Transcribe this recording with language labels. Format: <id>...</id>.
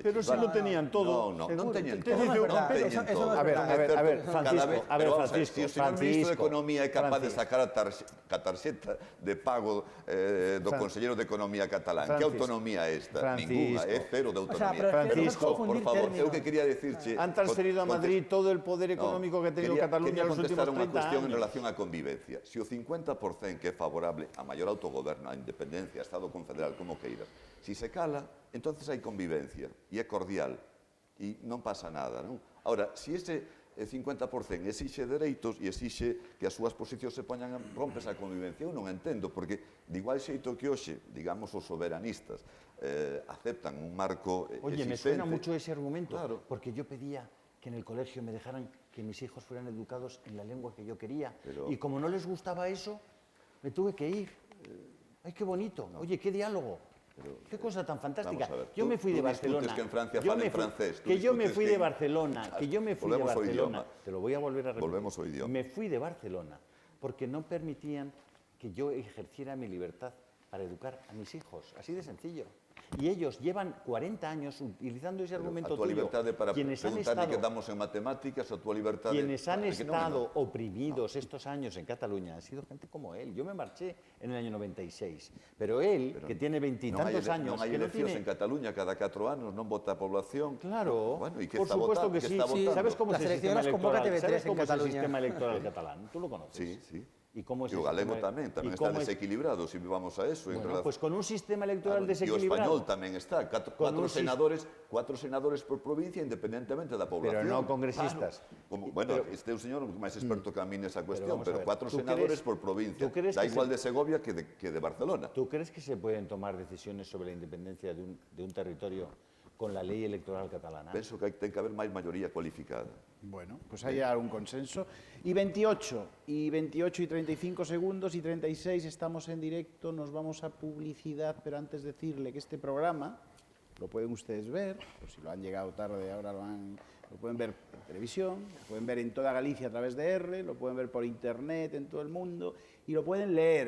<es>Pero si lo tenían todo.</es> <gl>Non teñen</gl> <es>Te todo. dice,</es> <gl>Non teñen todo.</gl> <es>A ver, Francisco.</es> <gl>Se o señor ministro de Economía é capaz de sacar a tarxeta de pago do Conselleiro de Economía catalán, que autonomía é esta?</gl> <es>Ninguna,</es> <gl>é cero de autonomía. Francisco, por favor, eu que quería decirche...</gl> <es>Han transferido a Madrid todo el poder económico que ha tenido Cataluña en los últimos 30 años.</es> <gl>Cuestión en relación á convivencia. Se o 50% que é favorable a maior autogoberno, a independencia, a Estado confederal, como queiras, si se cala, entonces hai convivencia e é cordial e non pasa nada, non? Ahora, si ese 50% exixe dereitos e exixe que as súas posicións se poñan rompes a convivencia, eu non entendo, porque de igual xeito que hoxe, digamos, os soberanistas aceptan un marco existente...</gl> <es>Oye, me suena mucho ese argumento, claro. Porque yo pedía que en el colegio me dejaran que mis hijos fueran educados en la lengua que yo quería. Y como no les gustaba eso, me tuve que ir. ¡Ay, qué bonito! No. Oye, qué diálogo. Qué cosa tan fantástica. Yo me fui de Barcelona.</es> <gl>Que en Francia falen francés.</gl> <es>Que yo me fui de Barcelona. Que yo me fui de Barcelona. Idioma. Te lo voy a volver a repetir.</es> <gl>Volvemos ao idioma.</gl> <es>Me fui de Barcelona porque no permitían que yo ejerciera mi libertad para educar a mis hijos. Así de sencillo. Y ellos llevan 40 años utilizando ese argumento tuyo. Libertad de para preguntar que damos en matemáticas, a tu libertad quienes han estado oprimidos estos años en Cataluña han sido gente como él. Yo me marché en el año 96, pero él, que tiene 20 y tantos años...</es> <gl>Non hai eleccións en Cataluña cada 4 anos, non vota a población.</gl> <es>Claro, bueno, ¿y por supuesto que sí. ¿Sabes cómo es el sistema electoral catalán? ¿Tú lo conoces? Sí, sí. ¿Y cómo es</es> <gl>o galego tamén está desequilibrado,</gl> <es>si vamos a eso. Bueno, pues con un sistema electoral desequilibrado...</es> <gl>E o español tamén está,</gl> <es>cuatro senadores por provincia,</es> <gl>independentemente da población. Pero non congresistas. Bueno, este é un señor máis experto que a mí nesa cuestión, pero 4 senadores por provincia. Da igual de Segovia que de Barcelona.</gl> <es>¿Tú crees que se pueden tomar decisiones sobre la independencia de un territorio con la ley electoral catalana?</es> <gl>Penso que ten que haber máis mayoría cualificada.</gl> <es>Bueno, pues hay algún consenso. Y 28 y 35 segundos y 36 estamos en directo, nos vamos a publicidad, pero antes decirle que este programa lo pueden ustedes ver, o si lo han llegado tarde ahora lo pueden ver en televisión, lo pueden ver en toda Galicia a través de R, lo pueden ver por internet en todo el mundo y lo pueden leer.</es>